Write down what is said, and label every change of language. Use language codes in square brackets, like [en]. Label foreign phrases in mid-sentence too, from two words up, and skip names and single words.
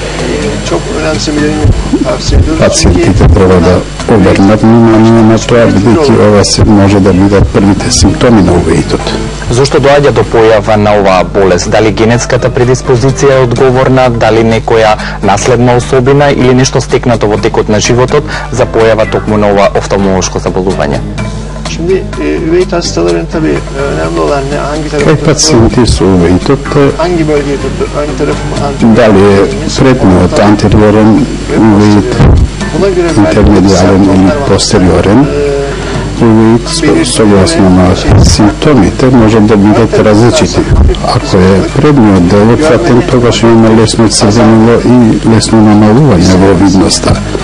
[mk] Пациентите треба да обрнат внимание на тоа, бидејќи ова се може да бидат првите симптоми на УВИТот. Зошто доаѓа до појава на оваа болест? Дали генетската предиспозиција е одговорна, дали некоја наследна особина или нешто стекнато во текот на животот за појава токму на ова офталмолошко заболување? [tr] Şimdi ÜVIT hastaların tabii önemli olan ne, hangi tarafı [mk] пациенти со УВИТот, [tr] hangi bölgeye tuttu, ön tarafı mı, anterior? [mk] дали е предниот антериорен УВИТ, интермедиален или постериорен УВИТ, согласно на симптомите може да бидат различити. Ако е предниот дел опфатен, тогаш имаме лесно црвенило и лесно намалување во видноста.